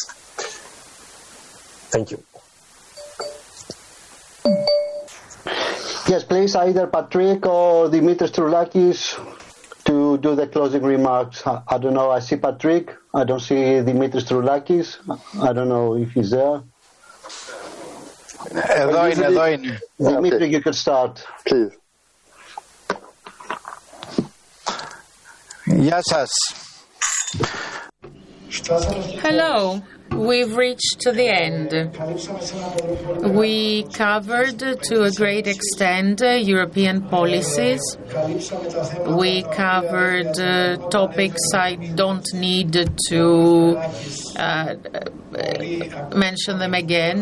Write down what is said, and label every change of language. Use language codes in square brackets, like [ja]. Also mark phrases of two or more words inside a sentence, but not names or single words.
[en] Thank you. Yes, please, either Patrick or Dimitris Troulakis to do the closing remarks. I don't know, I see Patrick. I don't see Dimitris Troulakis. I don't know if he's there. [el] Εδώ είναι. [en] Dimitri, you could start. Please. [el] Γεια σας. [en] Hello. We've reached the end. We covered, to a great extent, European policies. We covered topics I don't need to mention them again.